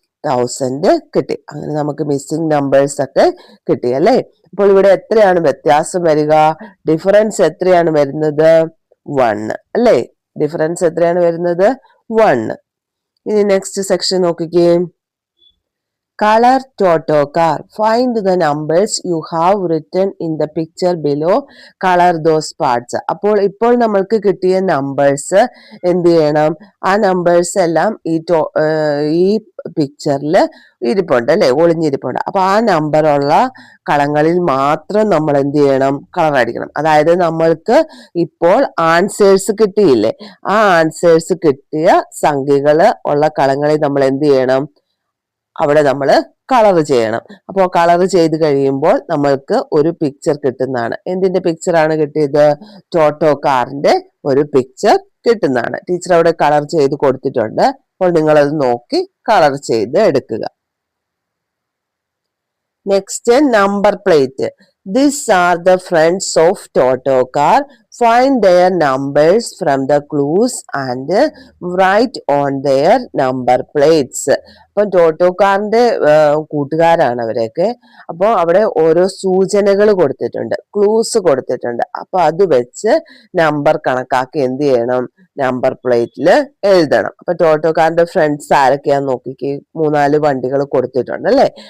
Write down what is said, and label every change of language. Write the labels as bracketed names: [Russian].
[Malayalam] 1000 കിട്ടി. അങ്ങനെ നമുക്ക് മിസ്സിംഗ് നമ്പേഴ്സ് ഒക്കെ കിട്ടി അല്ലെ? അപ്പോൾ ഇവിടെ എത്രയാണ് വ്യത്യാസം വരിക? ഡിഫറൻസ് എത്രയാണ് വരുന്നത്? 1 അല്ലെ? ഡിഫറൻസ് എത്രയാണ് വരുന്നത്? 1. ഇനി നെക്സ്റ്റ് സെക്ഷൻ നോക്കിക്കേ. [English] Color Toto car. Find the numbers you have written in the picture below. Color those parts. [Malayalam] ഇപ്പോൾ നമ്മൾക്ക് കിട്ടിയ നമ്പേഴ്സ് എന്ത് ചെയ്യണം? ആ നമ്പേഴ്സ് എല്ലാം ഈ പിക്ചറിൽ ഇരിപ്പുണ്ട് അല്ലെ, ഒളിഞ്ഞിരിപ്പുണ്ട്. അപ്പൊ ആ നമ്പറുള്ള കളങ്ങളിൽ മാത്രം നമ്മൾ എന്ത് ചെയ്യണം? കളർ അടിക്കണം. അതായത് നമ്മൾക്ക് ഇപ്പോൾ ആൻസേഴ്സ് കിട്ടിയില്ലേ, ആ ആൻസേഴ്സ് കിട്ടിയ സംഖ്യകള് ഉള്ള കളങ്ങളിൽ നമ്മൾ എന്ത് ചെയ്യണം? അവിടെ നമ്മൾ കളർ ചെയ്യണം. അപ്പോൾ കളർ ചെയ്ത് കഴിയുമ്പോൾ നമ്മൾക്ക് ഒരു പിക്ചർ കിട്ടുന്നതാണ്. എന്തിന്റെ പിക്ചറാണ് കിട്ടിയത്? ടോട്ടോ കാറിന്റെ ഒരു പിക്ചർ കിട്ടുന്നതാണ്. ടീച്ചർ അവിടെ കളർ ചെയ്ത് കൊടുത്തിട്ടുണ്ട്. അപ്പോൾ നിങ്ങളത് നോക്കി കളർ ചെയ്ത് എടുക്കുക. Next, number plate. [English] These are the friends of Toto car. Find their numbers from the clues and write on their number plates. [Malayalam] അപ്പം ടോട്ടോ കാറിന്റെ കൂട്ടുകാരാണ് അവരൊക്കെ. അപ്പോൾ അവിടെ ഓരോ സൂചനകൾ കൊടുത്തിട്ടുണ്ട്, ക്ലൂസ് കൊടുത്തിട്ടുണ്ട്. അപ്പൊ അത് വെച്ച് നമ്പർ കണക്കാക്കി എന്ത് ചെയ്യണം? നമ്പർ പ്ലേറ്റിൽ എഴുതണം. അപ്പൊ ടോട്ടോ കാറിന്റെ ഫ്രണ്ട്സ് ആരൊക്കെയാന്ന് നോക്കിക്ക്, 3-4 വണ്ടികൾ കൊടുത്തിട്ടുണ്ട് അല്ലെ.